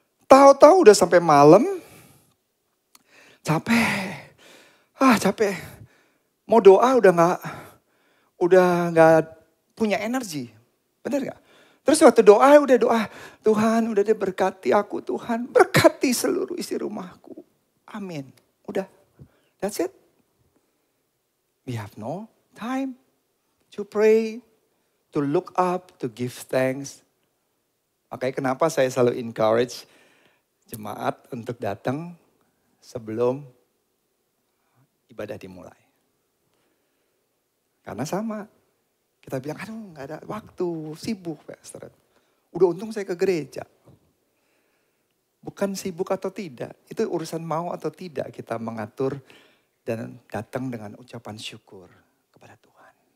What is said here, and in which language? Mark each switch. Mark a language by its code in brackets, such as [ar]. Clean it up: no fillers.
[id] Tahu-tahu udah sampai malam, capek. Capek. Mau doa udah nggak punya energi, benar nggak? Terus waktu doa, Tuhan udah deh berkati aku Tuhan. Berkati seluruh isi rumahku. Amin. Udah, [en] that's it. We have no time to pray, to look up, to give thanks. [id] Makanya kenapa saya selalu encourage jemaat untuk datang sebelum ibadah dimulai. Karena sama. Kita bilang, aduh gak ada waktu, sibuk pastor. Udah untung saya ke gereja. Bukan sibuk atau tidak, itu urusan mau atau tidak kita mengatur dan datang dengan ucapan syukur kepada Tuhan.